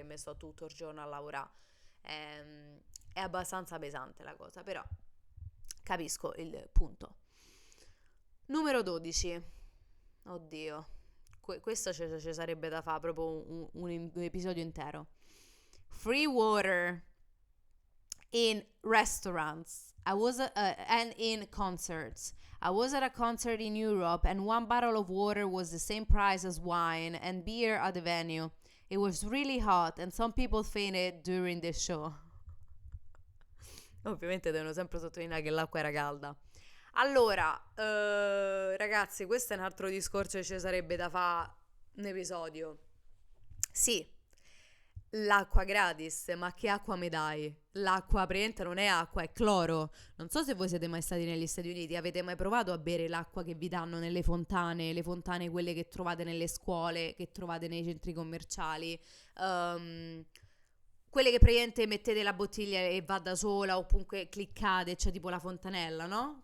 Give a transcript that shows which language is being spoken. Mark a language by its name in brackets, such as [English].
[Italian] Che mi sto tutto il giorno a lavorare. È abbastanza pesante la cosa, però capisco il punto. Numero 12. Oddio, questo ci sarebbe da fare proprio un episodio intero. [English] free water in restaurants. And in concerts. I was at a concert in Europe and one bottle of water was the same price as wine and beer at the venue. It was really hot and some people fainted during the show. [Italian] Ovviamente devono sempre sottolineare che l'acqua era calda. Allora, ragazzi, questo è un altro discorso che ci sarebbe da fare un episodio. Sì, l'acqua gratis, ma che acqua mi dai? L'acqua praticamente non è acqua, è cloro. Non so se voi siete mai stati negli Stati Uniti, avete mai provato a bere l'acqua che vi danno nelle fontane, le fontane quelle che trovate nelle scuole, che trovate nei centri commerciali, quelle che praticamente mettete la bottiglia e va da sola, oppure cliccate, c'è tipo la fontanella, no?